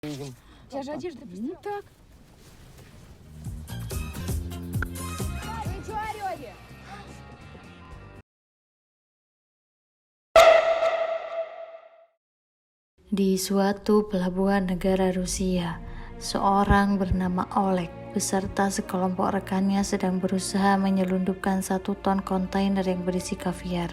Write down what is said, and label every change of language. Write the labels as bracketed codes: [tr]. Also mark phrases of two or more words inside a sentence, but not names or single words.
[ru] У тебя же одежда просто. Так. Вы чё орёте? [id] Di suatu pelabuhan negara Rusia, seorang bernama Oleg beserta sekelompok rekannya sedang berusaha menyelundupkan 1 ton kontainer yang berisi kaviar.